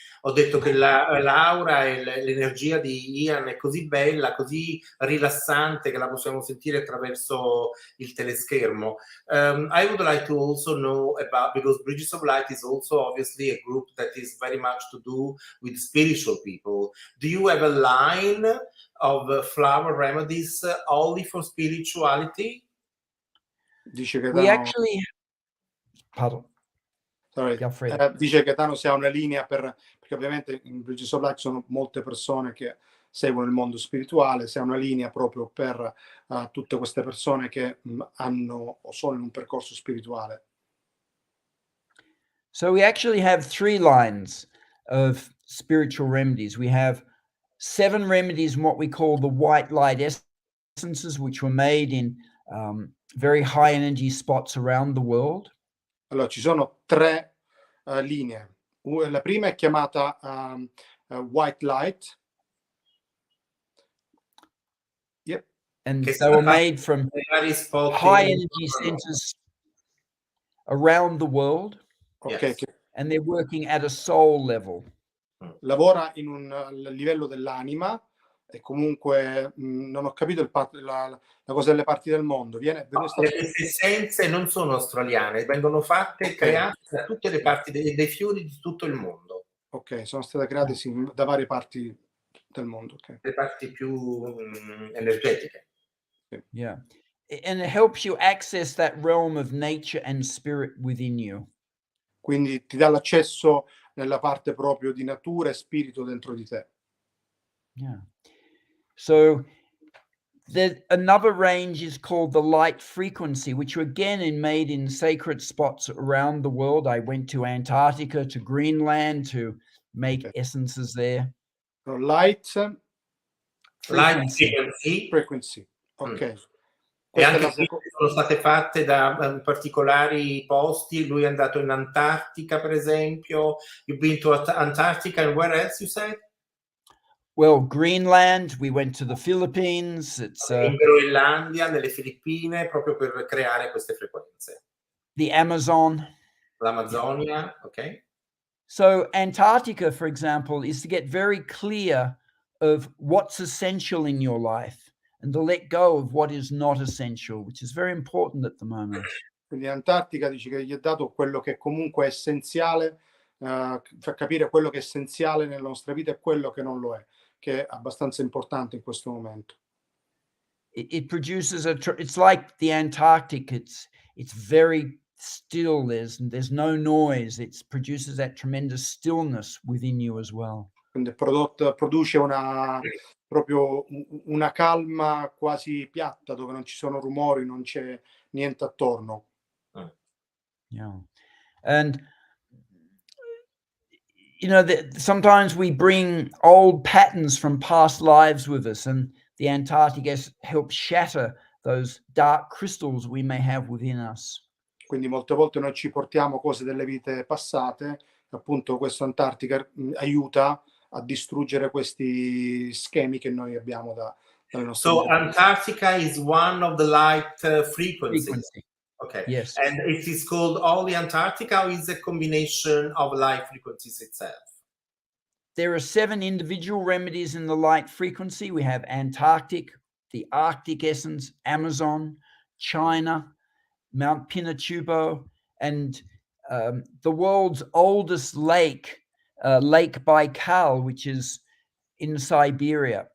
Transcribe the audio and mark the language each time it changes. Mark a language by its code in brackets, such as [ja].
[it] Ho detto che l'aura e l'energia di Ian è così bella, così rilassante che la possiamo sentire attraverso il teleschermo. [en] I would like to also know about, because Bridges of Light is also obviously a group that is very much to do with spiritual people. Do you have a line of flower remedies only for spirituality? [it] Dice che [en] We actually, pardon. [it] Dice che Gaetano si ha una linea perché ovviamente in Bridges of Light sono molte persone che seguono il mondo spirituale, si ha una linea proprio per tutte queste persone che hanno o sono in un percorso spirituale. [en] So we actually have 3 lines of spiritual remedies. We have 7 remedies in what we call the white light essences, which were made in very high energy spots around the world. [it] Allora, ci sono 3 linee. La prima è chiamata White Light. [en] Yep. And [it] Che [en] they were made from [it] dei vari spot [en] high in- energy centers around the world, Ok, Yes. [it] che [en] and they're working at a soul level. [it] lavora in un livello dell'anima e comunque non ho capito la cosa delle parti del mondo. Queste essenze non sono australiane, vengono fatte, create da tutte le parti dei fiori di tutto il mondo. Ok, sono state create da varie parti del mondo. [en] Okay. [it] Le parti più energetiche. [en] Yeah. And it helps you access that realm of nature and spirit within you. [it] Quindi ti dà l'accesso nella parte proprio di natura e spirito dentro di te. [en] Yeah. So another range is called the light frequency, which again is made in sacred spots around the world. I went to Antarctica, to Greenland to make essences there. So, light frequency. Ok. [it] E anche sono state fatte da particolari posti. Lui è andato in Antartica, per esempio. [en] You've been to Antarctica, and where else you said? Well, Greenland, we went to the Philippines. It's [it] In Groenlandia, nelle Filippine, proprio per creare queste frequenze. [en] The Amazon. [it] L'Amazzonia, ok. [en] So Antarctica, for example, is to get very clear of what's essential in your life and to let go of what is not essential, which is very important at the moment. [it] Quindi in Antartica dice che gli è dato quello che comunque è essenziale, fa capire quello che è essenziale nella nostra vita e quello che non lo è, che è abbastanza importante in questo momento. [en] It produces it's like the Antarctic. It's very still. There's no noise. It produces that tremendous stillness within you as well. [it] Quindi produce proprio una calma quasi piatta, dove non ci sono rumori, non c'è niente attorno. [en] Yeah. And sometimes we bring old patterns from past lives with us, and the Antarctic helps shatter those dark crystals we may have within us. [it] Quindi molte volte noi ci portiamo cose delle vite passate, appunto questo Antartica aiuta a distruggere questi schemi che noi abbiamo dalle nostre [en] So [it] vite. [en] Antarctica is one of the light frequencies. Okay. Yes. And it is called only Antarctica, or is a combination of light frequencies itself? There are 7 individual remedies in the light frequency. We have Antarctic, the Arctic essence, Amazon, China, Mount Pinatubo, and the world's oldest lake, Lake Baikal, which is in Siberia.